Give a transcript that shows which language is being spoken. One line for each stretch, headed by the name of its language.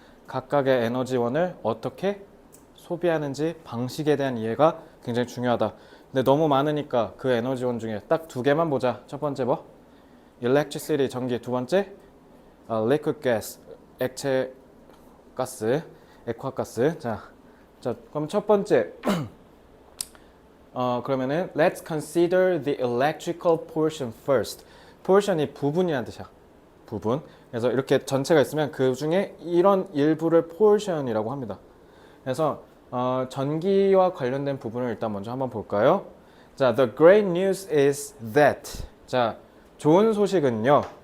Korean: 각각의 에너지원을 어떻게 소비하는지 방식에 대한 이해가 굉장히 중요하다. 근데 너무 많으니까 그 에너지원 중에 딱 두 개만 보자. 첫 번째 뭐? electricity, 전기. 두 번째 liquid gas, 액체 가스, 액화가스. 자, 그럼 첫 번째 그러면은
English: let's consider the electrical portion first.
Korean: portion이 부분이라는 뜻이야. 부분. 그래서 이렇게 전체가 있으면 그 중에 이런 일부를 portion이라고 합니다. 그래서 전기와 관련된 부분을 일단 먼저 한번 볼까요?
English: 자, the great news is that.
Korean: 자, 좋은 소식은요.